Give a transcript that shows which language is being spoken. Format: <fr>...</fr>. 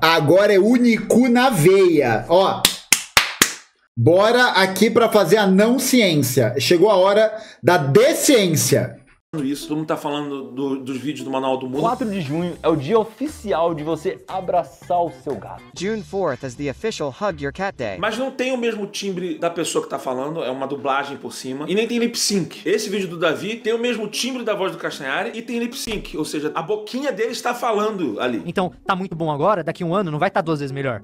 <pt>Agora é único na veia. Ó, bora aqui pra fazer a não ciência. Chegou a hora da desciência. isso. Todo mundo tá falando dos vídeos do Manual do Mundo. 4 de junho é o dia oficial de você abraçar o seu gato.</pt> <en>June 4th is the official Hug Your Cat Day.</en> <pt>Mas não tem o mesmo timbre da pessoa que tá falando, é uma dublagem por cima. E nem tem lip sync. Esse vídeo do Davi tem o mesmo timbre da voz do Castanhari e tem lip sync. Ou seja, a boquinha dele está falando ali. Então, tá muito bom agora, daqui um ano não vai estar 2 vezes melhor.</pt>